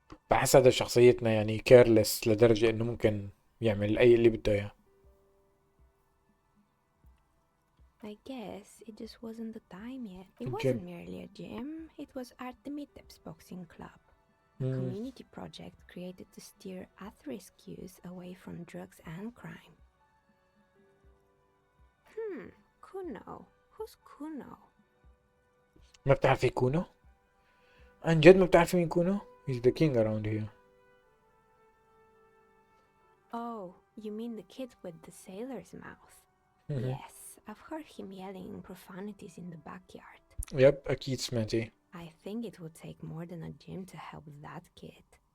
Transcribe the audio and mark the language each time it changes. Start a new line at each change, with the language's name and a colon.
Arabic: بحس هذا شخصيتنا يعني كيرلس لدرجة إنه ممكن يعمل أي اللي بده إياه.
English: I guess it just wasn't the time yet. It Gym. wasn't merely a gym, it was Artemiteps Boxing Club. A community project created to steer at-risk youth away from drugs and crime. Kuno. Who's Kuno?
Arabic: ما بتعرفي كونو؟ عن جد ما بتعرفي مين كونو؟
English: He's the king around here. Oh, you mean the kid with the sailor's mouth? Yes, I've heard him yelling profanities in the backyard.
Arabic: يب أكيد سمعتي.
English: I think it would take more than a gym to help that kid.